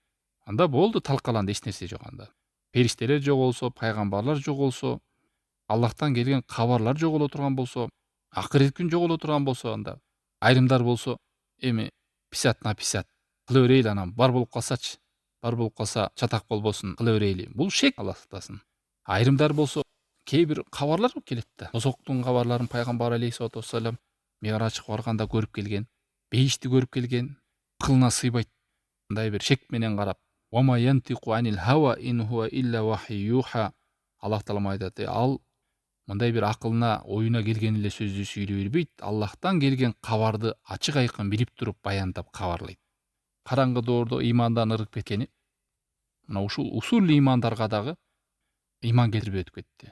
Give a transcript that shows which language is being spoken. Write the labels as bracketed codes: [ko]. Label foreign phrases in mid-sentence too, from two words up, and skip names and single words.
[ky] Анда болду, талкаланды, эч нерсе жок анда. Периштелер жоголсо, пайгамбарлар жоголсо, Аллахтан келген кабарлар жоголо турган болсо, акырет күн жоголо турган болсо, анда айрымдар болсо, эми писат на писат кыла берейли, анан бар болуп калсачы, бар болуп калса чатак болбосун, кыла берейли. Бул шек, Алла сактасын. Айрымдар болсо кээ бир кабарлар келет да. Тозоктун кабарларын пайгамбар [ar] عليه الصلاة والسلام [ky] миғражга барганда көрүп келген, бейишти көрүп келген, акылына сыйбайт. Мындай бир шек менен карап, [ar] "وما ينطق عن الهوى إن هو إلا وحي يوحى". [ky] Аллах таала айтат, ал мындай бир акылына, оюна келген эле сөздү сүйлөй бербейт. Аллахтан келген кабарды ачык айкын билип туруп баяндап кабарлайт. Караңгы доордо ыймандан ырык кеткени мына ушул усул ыймандарга дагы ыйман келтирбей өтүп кетти.